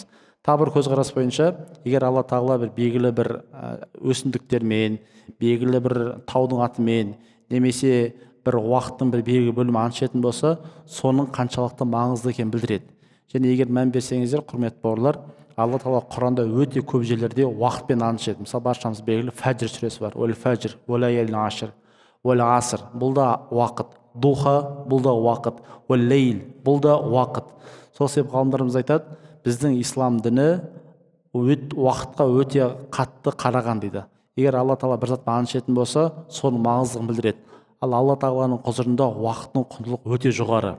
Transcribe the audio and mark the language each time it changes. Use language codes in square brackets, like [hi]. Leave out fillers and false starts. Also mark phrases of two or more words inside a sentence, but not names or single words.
[kk] Тағы бір көзқарас бойынша, егер Алла тағала бір белгілі бір өсімдіктермен, белгілі бір таудың атымен, немесе бір уақыттың бір белгілі бөлімі ант ішетін болса, соның қаншалықты маңызды екенін білдіреді. Және егер мән берсеңіздер, құрметті бауырлар, Алла тағала Құранда өте көп жерлерде уақытпен ант ішеді. Мысалы, баршамыз белгілі фәжр сүресі бар. [ar] والفجر وليال عشر والعصر. [kk] Бұл да уақыт. Духа, бұл да уақыт. [ar] والليل, [kk] бұл да уақыт. Сол себеп ғалымдарымыз айтады, біздің ислам діні уақытқа өте қатты қараған дейді. Егер Алла тағала бір затпен ант ішетін болса, соның маңыздылығын білдіреді. Ал Алла тағаланың құзырында уақыттың құндылығы өте жоғары.